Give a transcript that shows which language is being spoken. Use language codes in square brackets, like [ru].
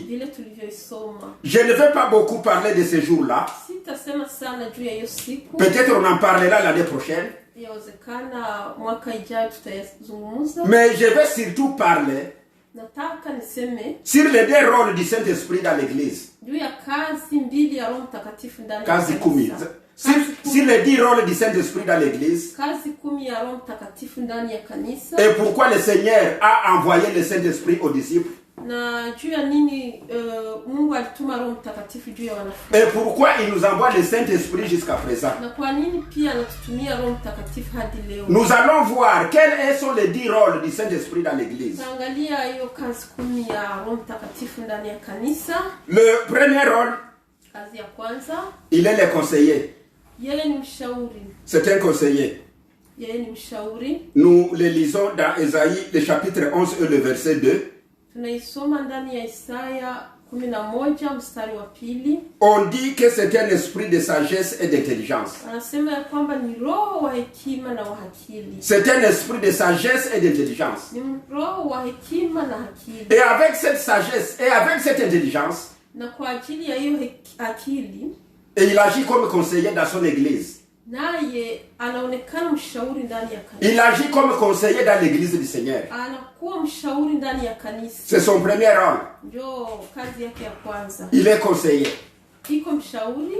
[sw] vile tulivyoisoma. [fr] Je ne vais pas beaucoup parler de ce jour-là. [sw] Sitasema sana juu ya hiyo siku. [fr] Peut-être on en parlera l'année prochaine. [sw] Yawezekana mwaka ijayo tutayazungumza. [fr] Mais je vais surtout parler [sw] nataka niseme [fr] sur les deux rôles du Saint-Esprit dans l'église. [sw] juu ya kazi mbili ya Roho Mtakatifu ndani ya Kazi kumi. [fr] Sur les 10 rôles du Saint-Esprit dans l'église. [sw] Kazi 10 ya Roho Mtakatifu ndani ya kanisa. [fr] Et pourquoi le Seigneur a envoyé le Saint-Esprit aux disciples. [sw] Na juu ya nini Mungu alituma Roho Mtakatifu juu ya wanafunzi. [fr] Et pourquoi il nous envoie le Saint-Esprit jusqu'à présent. [sw] Na kwa nini pia anatutumia Roho Mtakatifu hadi leo. [fr] Nous allons voir quels sont les 10 rôles du Saint-Esprit dans l'église. [sw] Tuangalia hiyo kazi 10 ya Roho Mtakatifu ndani ya kanisa. [fr] Le premier rôle, [sw] kazi ya kwanza, [fr] il est le conseiller. [sw] Yeye ni mshauri. [fr] C'est un conseiller. [sw] Yeye ni mshauri. [fr] Nous le lisons dans Ésaïe, le chapitre 11 et le verset 2. [sw] Tunaisoma ndani ya Isaya 11 mstari wa 2. [fr] On dit que c'est un esprit de sagesse et d'intelligence. [sw] Anasema ya kwamba ni roho wa hekima na wa akili. [fr] C'est un esprit de sagesse et d'intelligence. [sw] Ni roho wa hekima na akili. [fr] Et avec cette sagesse et avec cette intelligence, [sw] na kwa ajili ya hiyo akili, [fr] et il agit comme conseiller dans son église. [sw] Naye anaonekana mshauri ndani ya kanisa. [fr] Il agit comme conseiller dans l'église du Seigneur. [sw] Anakuwa mshauri ndani ya kanisa. [fr] C'est son premier rôle. [sw] Ndio kazi yake ya kwanza. [fr] Il est conseiller. [sw] Iko mshauri.